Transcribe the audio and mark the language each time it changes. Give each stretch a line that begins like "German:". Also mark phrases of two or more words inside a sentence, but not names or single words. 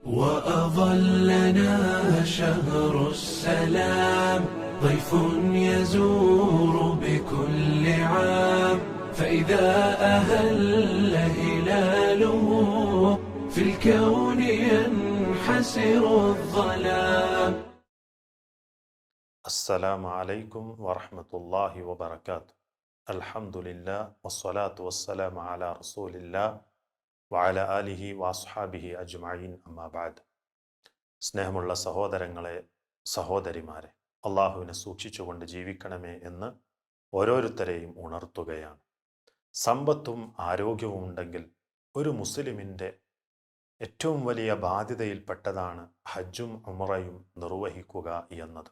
Arabic: وأظلنا شهر السلام ضيف يزور بكل عام فإذا أهل هلاله في الكون ينحسر الظلام. السلام عليكم ورحمة الله وبركاته. الحمد لله والصلاة والسلام على رسول الله وعلى آله وأصحابه أجمعين أما بعد.
Malayalam: സ്നേഹമുള്ള സഹോദരങ്ങളെ, സഹോദരിമാരെ, അള്ളാഹുവിനെ സൂക്ഷിച്ചുകൊണ്ട് ജീവിക്കണമേ എന്ന് ഓരോരുത്തരെയും ഉണർത്തുകയാണ്. സമ്പത്തും ആരോഗ്യവും ഉണ്ടെങ്കിൽ ഒരു മുസ്ലിമിൻ്റെ ഏറ്റവും വലിയ ബാധ്യതയിൽപ്പെട്ടതാണ് ഹജ്ജും ഉംറയും നിർവഹിക്കുക എന്നത്.